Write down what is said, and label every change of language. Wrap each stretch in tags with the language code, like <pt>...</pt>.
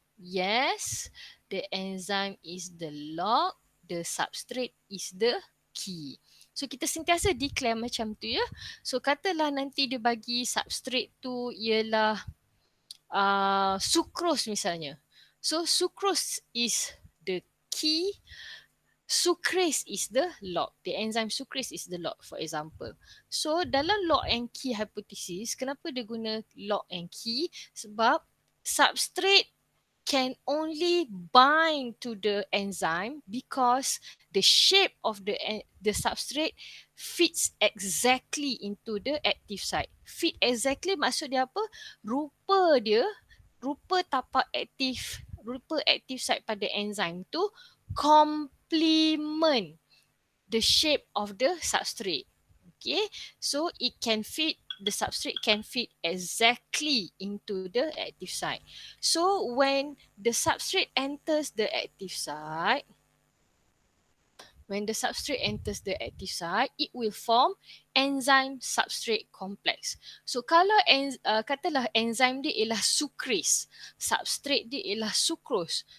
<en>Yes, the enzyme is the lock, the substrate is the key.</en> <ms>So kita sentiasa declare macam tu ya. So katalah nanti dia bagi substrate tu ialah sucrose misalnya.</ms> <en>So sucrose is the key, sucrase is the lock. The enzyme sucrase is the lock, for example. So dalam lock and key hypothesis,</en> <ms>kenapa dia guna</ms> <en>lock and key? Sebab substrate can only bind to the enzyme because the shape of the substrate fits exactly into the active site. Fit exactly</en> <ms>maksud dia apa? Rupa tapak aktif, rupa</ms> <en>active site pada enzyme tu complement the shape of the substrate. Okay, so it can fit, the substrate can fit exactly into the active site. So when the substrate enters the active site, When the substrate enters the active site, it will form enzyme substrate complex.</en> <ms>So kalau katalah enzyme dia ialah sucrase, substrate dia ialah sucrose.</ms>